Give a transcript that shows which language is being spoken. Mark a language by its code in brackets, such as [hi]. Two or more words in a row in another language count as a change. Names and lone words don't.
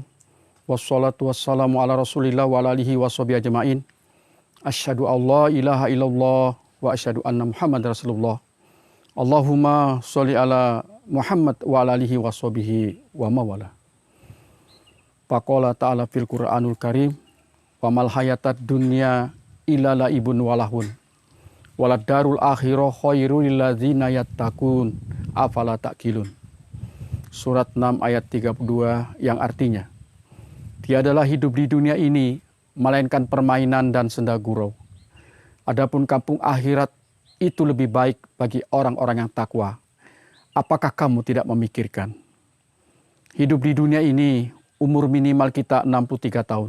[ar] والصلاة والسلام على رسول الله وعلى آله وصحبه أجمعين. أشهد أن لا إله إلا الله وأشهد أن محمد رسول الله. اللهم صل على محمد وعلى آله وصحبه ومولاه. فقال تعالى في القرآن الكريم وما الحياة الدنيا إلا لعب ولهو. وللدار الآخرة خير للذين يتقون أفلا تعقلون. [id] Surat 6 ayat 32 yang artinya, tiadalah hidup di dunia ini melainkan permainan dan senda gurau. Adapun kampung akhirat itu lebih baik bagi orang-orang yang takwa. Apakah kamu tidak memikirkan? Hidup di dunia ini, umur minimal kita 63 tahun.